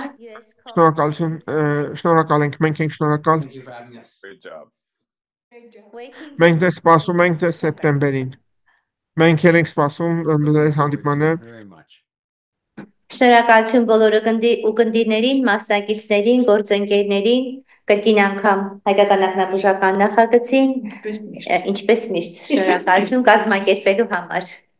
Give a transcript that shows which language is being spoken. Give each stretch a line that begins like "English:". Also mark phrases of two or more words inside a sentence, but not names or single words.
Armenian: Շնորհակալություն, շնորհակալ ենք, մենք ենք շնորհակալ։
English: Thank you for having us. Great job.
Armenian: Մենք ձեզ սպասում ենք ձեզ սեպտեմբերին։ Մենք էլ ենք սպասում ձեր հանդիպմանը։
English: Very much.
Armenian: Շնորհակալություն բոլոր ուղդիներին, մասնակիցներին, գործընկերներին, կրկին անգամ հայկական նախնաբուժական նախագծին, ինչպես միշտ, շնորհակալություն կազմակերպելու համար։